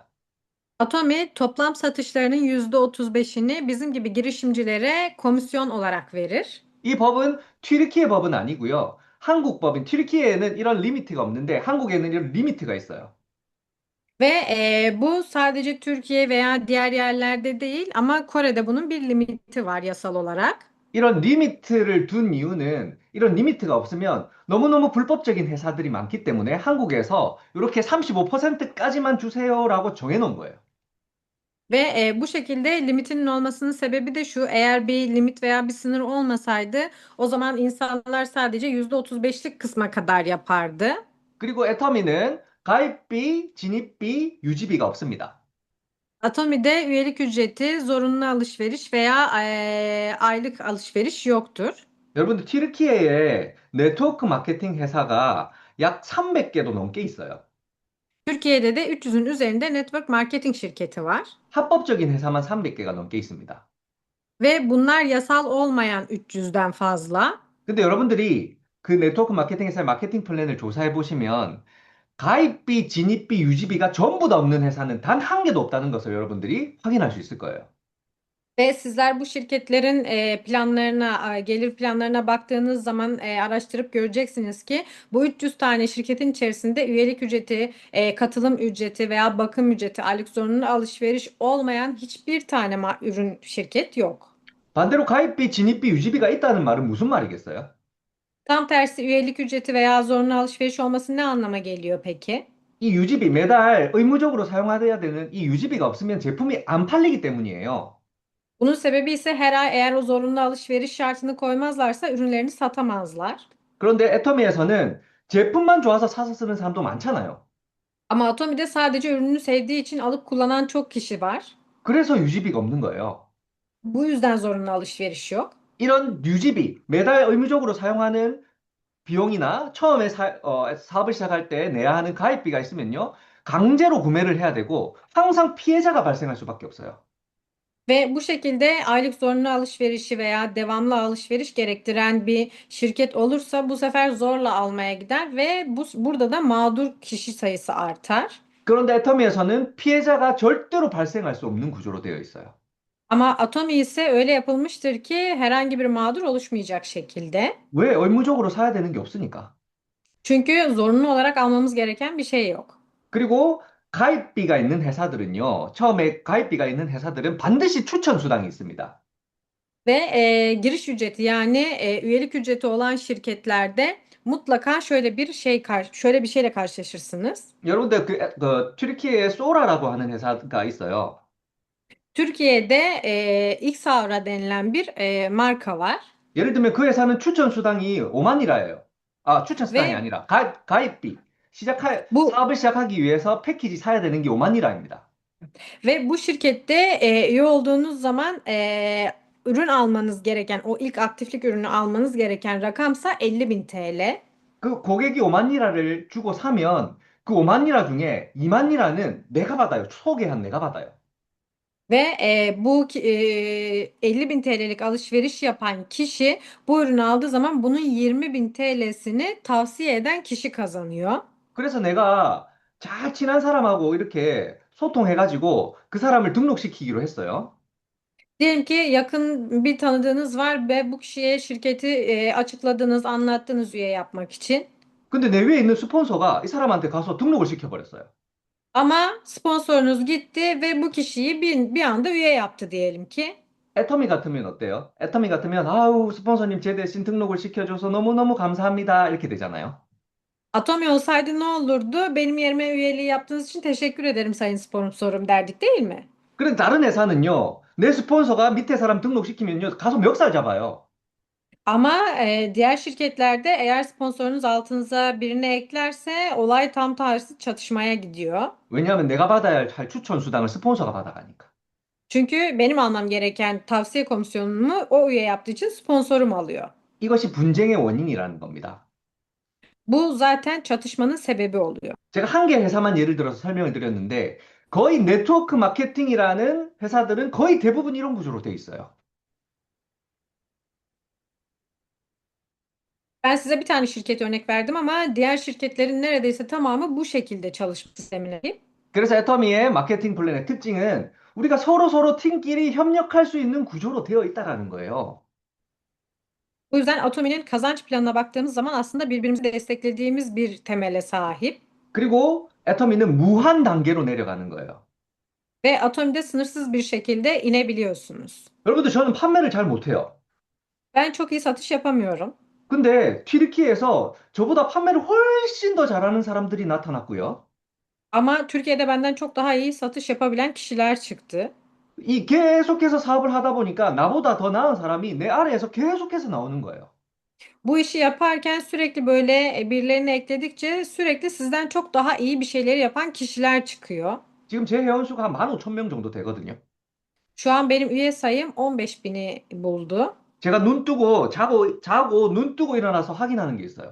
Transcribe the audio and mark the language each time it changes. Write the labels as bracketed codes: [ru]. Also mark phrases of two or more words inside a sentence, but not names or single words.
[tr] Atomi toplam satışlarının %35'ini bizim gibi girişimcilere komisyon olarak verir. [ko] 이 법은 튀르키예 법은 아니고요. 한국 법인 튀르키예에는 이런 리미트가 없는데 한국에는 이런 리미트가 있어요. [tr] Ve bu sadece Türkiye veya diğer yerlerde değil ama Kore'de bunun bir limiti var yasal olarak. [ko] 이런 리미트를 둔 이유는 이런 리미트가 없으면 너무너무 불법적인 회사들이 많기 때문에 한국에서 이렇게 35%까지만 주세요라고 정해놓은 거예요. [tr] Ve bu şekilde limitinin olmasının sebebi de şu: eğer bir limit veya bir sınır olmasaydı o zaman insanlar sadece %35'lik kısma kadar yapardı. [ko] 그리고 애터미는 가입비, 진입비, 유지비가 없습니다. [tr] Atomi'de üyelik ücreti, zorunlu alışveriş veya aylık alışveriş yoktur. [ko] 여러분들 튀르키예에 네트워크 마케팅 회사가 약 300개도 넘게 있어요. [tr] Türkiye'de de 300'ün üzerinde [en] network marketing [tr] şirketi var. [ko] 합법적인 회사만 300개가 넘게 있습니다. [tr] Ve bunlar yasal olmayan 300'den fazla. [ko] 근데 여러분들이 그 네트워크 마케팅 회사의 마케팅 플랜을 조사해 보시면 가입비, 진입비, 유지비가 전부 다 없는 회사는 단 한 개도 없다는 것을 여러분들이 확인할 수 있을 거예요. [tr] Ve sizler bu şirketlerin planlarına, gelir planlarına baktığınız zaman araştırıp göreceksiniz ki bu 300 tane şirketin içerisinde üyelik ücreti, katılım ücreti veya bakım ücreti, aylık zorunlu alışveriş olmayan hiçbir tane ürün şirket yok. [ko] 반대로 가입비, 진입비, 유지비가 있다는 말은 무슨 말이겠어요? [tr] Tam tersi üyelik ücreti veya zorunlu alışveriş olması ne anlama geliyor peki? [ko] 이 유지비 매달 의무적으로 사용해야 되는 이 유지비가 없으면 제품이 안 팔리기 때문이에요. [tr] Bunun sebebi ise her ay eğer o zorunlu alışveriş şartını koymazlarsa ürünlerini satamazlar. [ko] 그런데 애터미에서는 제품만 좋아서 사서 쓰는 사람도 많잖아요. [tr] Ama Atomi'de sadece ürünü sevdiği için alıp kullanan çok kişi var. [ko] 그래서 유지비가 없는 거예요. [tr] Bu yüzden zorunlu alışveriş yok. [ko] 이런 유지비, 매달 의무적으로 사용하는 비용이나 처음에 사업을 시작할 때 내야 하는 가입비가 있으면요. 강제로 구매를 해야 되고 항상 피해자가 발생할 수밖에 없어요. [tr] Ve bu şekilde aylık zorunlu alışverişi veya devamlı alışveriş gerektiren bir şirket olursa bu sefer zorla almaya gider ve burada da mağdur kişi sayısı artar. [ko] 그런데 애터미에서는 피해자가 절대로 발생할 수 없는 구조로 되어 있어요. [tr] Ama Atomi ise öyle yapılmıştır ki herhangi bir mağdur oluşmayacak şekilde. [ko] 왜? 의무적으로 사야 되는 게 없으니까. [tr] Çünkü zorunlu olarak almamız gereken bir şey yok. [ko] 그리고 가입비가 있는 회사들은요. 처음에 가입비가 있는 회사들은 반드시 추천 수당이 있습니다. [tr] Ve giriş ücreti yani üyelik ücreti olan şirketlerde mutlaka şöyle bir şeyle karşılaşırsınız. [ko] 여러분들 그 튀르키예에 소라라고 하는 회사가 있어요. [tr] Türkiye'de Xaura denilen bir marka var [ko] 예를 들면 그 회사는 추천 수당이 5만 리라예요. 아, 추천 수당이 [tr] ve [ko] 아니라 가입비. [tr] bu [ko] 사업을 시작하기 위해서 패키지 사야 되는 게 5만 리라입니다. [tr] bu şirkette üye olduğunuz zaman ürün almanız gereken o ilk aktiflik ürünü almanız gereken rakamsa 50.000 TL. [ko] 그 고객이 5만 리라를 주고 사면 그 5만 리라 중에 2만 리라는 내가 받아요. 소개한 내가 받아요. [tr] Ve 50.000 TL'lik alışveriş yapan kişi bu ürünü aldığı zaman bunun 20.000 TL'sini tavsiye eden kişi kazanıyor. [ko] 그래서 내가 잘 친한 사람하고 이렇게 소통해가지고 그 사람을 등록시키기로 했어요. [tr] Diyelim ki yakın bir tanıdığınız var ve bu kişiye şirketi açıkladınız, anlattınız üye yapmak için. [ko] 근데 내 위에 있는 스폰서가 이 사람한테 가서 등록을 시켜버렸어요. [tr] Ama sponsorunuz gitti ve bu kişiyi bir anda üye yaptı diyelim ki. [ko] 애터미 같으면 어때요? 애터미 같으면 아우 스폰서님 제 대신 등록을 시켜줘서 너무너무 감사합니다 이렇게 되잖아요. [tr] Atomi olsaydı ne olurdu? Benim yerime üyeliği yaptığınız için teşekkür ederim sayın sponsorum derdik değil mi? [ko] 그런데 다른 회사는요, 내 스폰서가 밑에 사람 등록시키면요, 가서 멱살 잡아요. [tr] Ama diğer şirketlerde eğer sponsorunuz altınıza birini eklerse olay tam tersi çatışmaya gidiyor. [ko] 왜냐하면 내가 받아야 할 추천 수당을 스폰서가 받아가니까. [tr] Çünkü benim almam gereken tavsiye komisyonumu o üye yaptığı için sponsorum alıyor. [ko] 이것이 분쟁의 원인이라는 겁니다. [tr] Bu zaten çatışmanın sebebi oluyor. [ko] 제가 한 개 회사만 예를 들어서 설명을 드렸는데, 거의 네트워크 마케팅이라는 회사들은 거의 대부분 이런 구조로 돼 있어요. [tr] Ben size bir tane şirket örnek verdim ama diğer şirketlerin neredeyse tamamı bu şekilde çalışma sistemine sahip. [ko] 그래서 애터미의 마케팅 플랜의 특징은 우리가 서로 팀끼리 협력할 수 있는 구조로 되어 있다라는 거예요. [tr] Bu yüzden Atomi'nin kazanç planına baktığımız zaman aslında birbirimizi desteklediğimiz bir temele sahip. [ko] 그리고 애터미는 무한 단계로 내려가는 거예요. [tr] Ve Atomi'de sınırsız bir şekilde inebiliyorsunuz. [ko] 여러분들 저는 판매를 잘 못해요. [tr] Ben çok iyi satış yapamıyorum. [ko] 근데 튀르키예에서 저보다 판매를 훨씬 더 잘하는 사람들이 나타났고요. [tr] Ama Türkiye'de benden çok daha iyi satış yapabilen kişiler çıktı. [ko] 이 계속해서 사업을 하다 보니까 나보다 더 나은 사람이 내 아래에서 계속해서 나오는 거예요. [tr] Bu işi yaparken sürekli böyle birilerini ekledikçe sürekli sizden çok daha iyi bir şeyleri yapan kişiler çıkıyor. [ko] 지금 제 회원 수가 한 15,000명 정도 되거든요. [tr] Şu an benim üye sayım 15.000'i buldu. [ko] 제가 눈 뜨고 자고 눈 뜨고 일어나서 확인하는 게 있어요.